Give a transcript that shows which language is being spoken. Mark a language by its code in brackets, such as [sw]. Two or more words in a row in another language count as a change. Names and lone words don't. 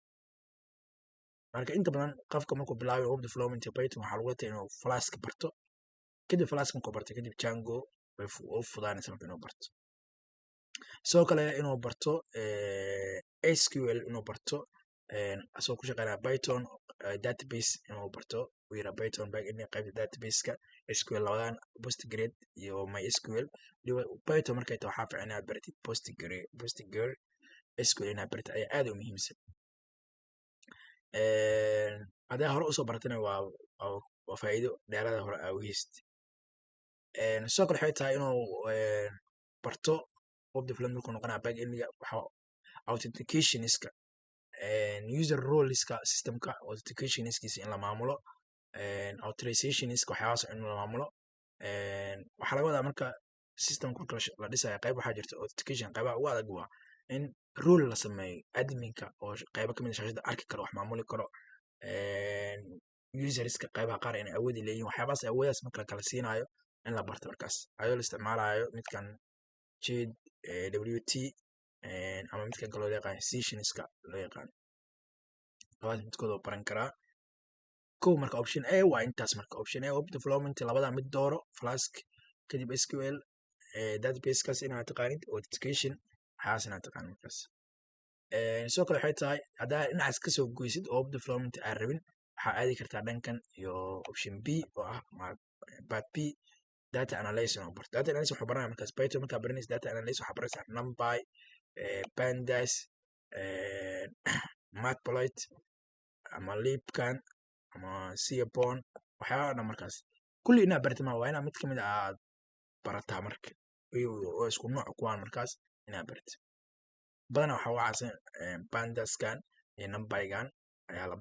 [so] marka inta badan qofka markuu bilaabayo [en] web development [so] Python waxaa lagu leeyahay inuu Flask barto kadib Flask markuu barto kadib Django way u fudaanaysa marka inuu barto sidoo kale inuu barto SQL inuu barto asoo ku shaqeynaya Python database inuu barto uu yira Python [en] back end [so] qaybta database-ka SQL labadan Postgres iyo MySQL Python markay tahay waxaa fiican inaad baratid Postgres SQL inaad baratid ayaa aad u muhiimsan hadaa hore usoo baratana waa faa'iido dheerada hore aa u hayst sidoo kale waxay tahay inuu barto [en] web development [so] markuu noqonaya [en] back end-ga [so] authenticationska user roleska systemka authenticationskiisa in la maamulo authorizationska waxyaabahaas in la maamulo waxaa laga wadaa marka systemka marka la dhisayo qayb waxaa jirta authentication qaybaha ugu adag waa in role la sameeyo adminka oo qaybo kamid ah shaashada arki karo wax maamuli karo userska qaybaha qaar inay awoodi leeyihiin waxyaabahaas awooddaas marka la kala siinayo in la barto markaas ayadoo la isticmaalayo midkan JWT ama midkan kaloo loo yaqaan sessionska loo yaqaan labadaas midkood oo baran karaa kow marka [en] option A [so] waa intaas marka [en] option A web development [so] labada mid dooro Flask kadib SQL database-kaas inaad taqaanid authentication waxyaalahaas inaad taqaanid markaas sidoo kale waxay tahay haddaa dhinacaas kasoo goysid oo [en] web development [so] aan rabin waxaa aadi kartaa dhankan iyo [en] option B [so] oo ah [en] part B data analysis [so] inuu barto [en] data analysis [so] wuxuu baranaya markaas Python markaa baranaysa [en] data analysis [so] waxaa baranaysaa NumPy Pandas Matplotlib ama Libkan ama Seapon waxyaabaha dhan markaas kulli inaad baratid waa inaad mid kamid ah aad barataa marka oo isku nooc kuwaan markaas inaad baratid badanaa waxaa ugu caansan Pandaskan iyo NumPygan ayaa la